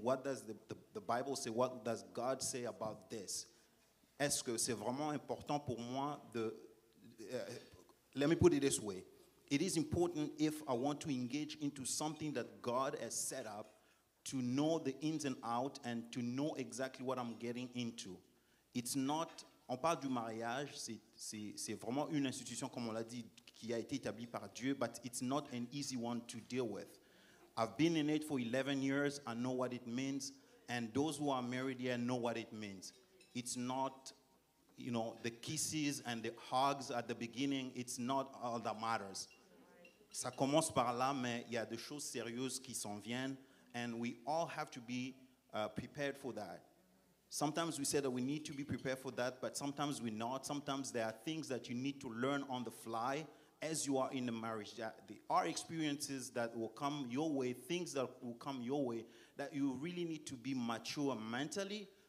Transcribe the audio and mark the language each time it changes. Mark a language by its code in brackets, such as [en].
[en] What does the Bible say? What does God say about this? [fr] Est-ce que c'est vraiment important pour moi de... [en] let me put it this way. It is important if I want to engage into something that God has set up to know the ins and outs and to know exactly what I'm getting into. It's not... [fr] On parle du mariage, c'est vraiment une institution, comme on l'a dit, qui a été établie par Dieu, [en] but it's not an easy one to deal with. I've been in it for 11 years. I know what it means. And those who are married here know what it means. It's not, the kisses and the hugs at the beginning. It's not all that matters. [fr] Ça commence par là, mais il y a des choses sérieuses qui s'en viennent. [en] And we all have to be prepared for that. Sometimes we say that we need to be prepared for that, but sometimes we're not. Sometimes there are things that you need to learn on the fly as you are in the marriage. There are experiences that will come your way, things that will come your way, that you really need to be mature mentally.